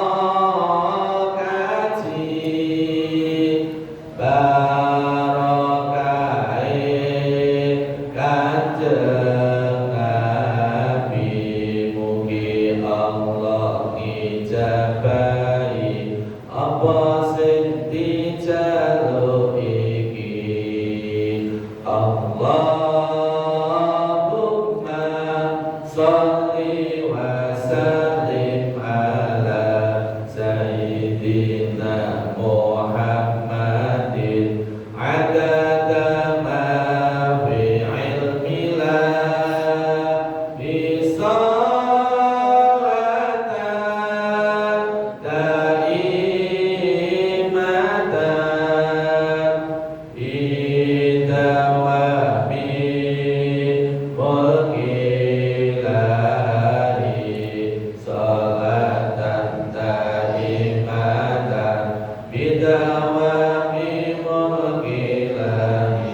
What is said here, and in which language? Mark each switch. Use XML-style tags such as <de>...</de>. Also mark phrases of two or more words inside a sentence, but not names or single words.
<jv>kaji, barokahe kanjeng Nabi, mugi Allah ijabahi apa sing dijaluk iki.</jv> <ar>اللهم صل وسلم على سيدنا محمد عدد ما في علم الله بصلاة دائمة بدوام ملك الله صلاة دائمة بدوام ملك الله.</ar>